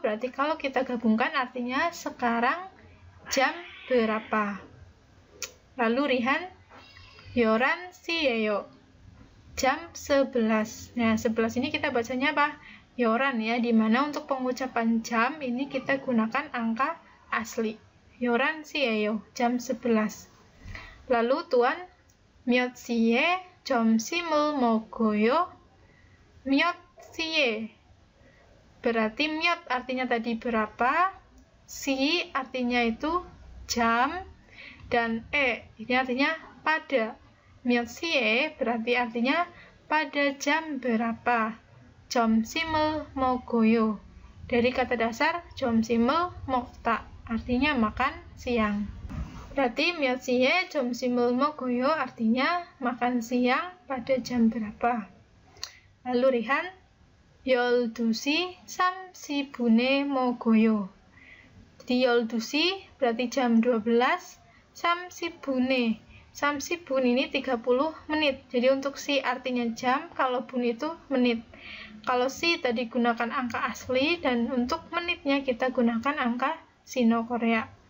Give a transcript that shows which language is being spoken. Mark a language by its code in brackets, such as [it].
[id] Berarti kalau kita gabungkan artinya sekarang jam berapa. Lalu Rihan, [ko] 11시예요. [id] Jam 11. Nah, 11 ini kita bacanya apa? Yoran ya, dimana untuk pengucapan jam ini kita gunakan angka asli. [ko] Yoran siyeyo, [id] jam 11. Lalu [ko] Tuan, 몇 시에 점심을 먹어요? 몇 시에. [id] Berarti 몇 artinya tadi berapa, si artinya itu jam, dan ini artinya pada. [ko] 몇 시에 [id] berarti artinya pada jam berapa. [ko] 점심을 먹어요. [id] Dari kata dasar 점심을 먹다, artinya makan siang. Berarti [ko] 몇 시에 점심을 먹어요 [id] artinya makan siang pada jam berapa. Lalu [ko] Rihan, 12시 30분에 먹어요. [id] Jadi 12시 berarti jam 12, 30분에. 30분 ini 30 menit. Jadi untuk si artinya jam, kalau bun itu menit. Kalau si tadi gunakan angka asli, dan untuk menitnya kita gunakan angka sino Korea.